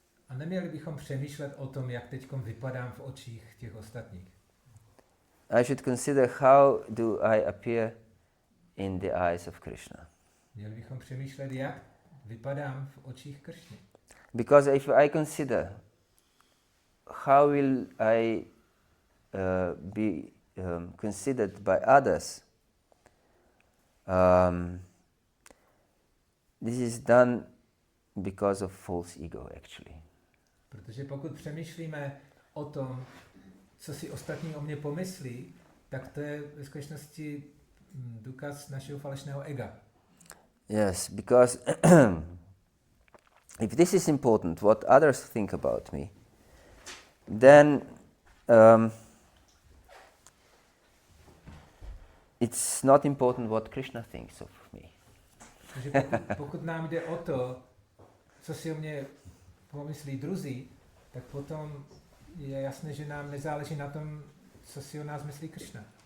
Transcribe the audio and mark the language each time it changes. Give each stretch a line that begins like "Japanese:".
Czech: A neměli bychom přemýšlet o tom, jak teďkom vypadám v očích těch ostatních.
English: I should consider how do I appear in the eyes of Krishna.
Czech: Měli bychom přemýšlet, jak vypadám v očích Kršny.
English: Because if I consider how will I be considered by others, this is done because of false ego, actually.
Czech: Protože pokud přemýšlíme o tom, co si ostatní o mě pomyslí, tak to je ve skutečnosti důkaz našeho falešného ega.
English: Yes, because if this is important, what others think about me, then it's not important what Krishna thinks of me.
Czech: Takže pokud nám jde o to, co si o mě pomyslí druzí, tak potom je jasné, že nám nezáleží na tom, co si o nás myslí Krishna.